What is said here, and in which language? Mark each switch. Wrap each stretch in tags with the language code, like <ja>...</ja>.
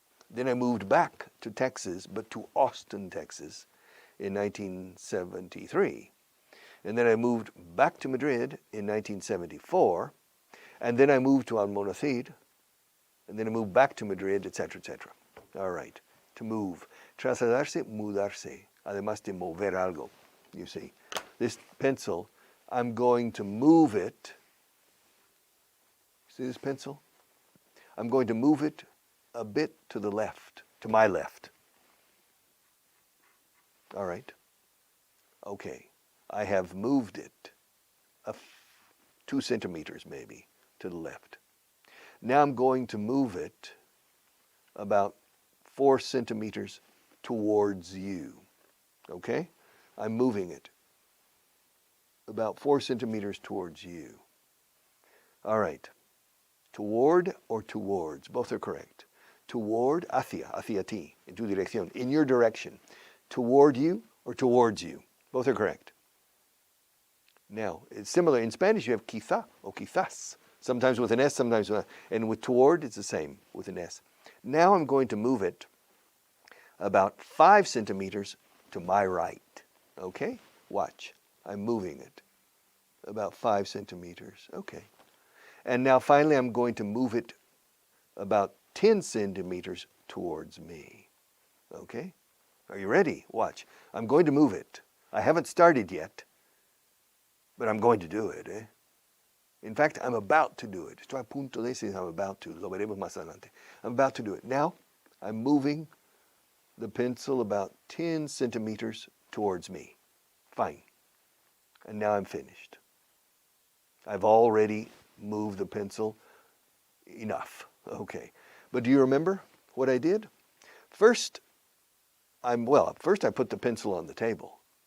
<en>Then I moved back to Texas, but to Austin, Texas in 1973. And then I moved back to Madrid in 1974. And then I moved to Almonacid. And then I moved back to Madrid, etc., etc. All right, to move.</en> <es>Trasladarse, mudarse. Además de mover algo,</es> <en>you see. This pencil, I'm going to move it. See this pencil? I'm going to move it a bit to the left, to my left. All right. Okay. I have moved it 2 centimeters maybe to the left. Now I'm going to move it about 4 centimeters towards you. Okay? I'm moving it about 4 centimeters towards you. All right. Toward or towards, both are correct.</en> <es>Toward, hacia ti, en tu dirección,</es> <en>in your direction. Toward you or towards you, both are correct. Now, it's similar. In Spanish, you have quizá or quizás. Sometimes with an S, sometimes with and with toward, it's the same with an S. Now I'm going to move it about 5 centimeters to my right. Okay? Watch. I'm moving it about 5 centimeters. Okay. And now finally I'm going to move it about 10 centimeters towards me. Okay? Are you ready? Watch. I'm going to move it. I haven't started yet, but I'm going to do it. Eh? In fact, I'm about to do it.</en> <es>Estoy a punto de decir</es> <en>I'm about to.</en> <es>Lo veremos más adelante.</es> <en>I'm about to do it. Now, I'm moving the pencil about 10 centimeters towards me. Fine. And now I'm finished. I've already moved the pencil enough. Okay. But do you remember what I did? First I put the pencil on the table.</en>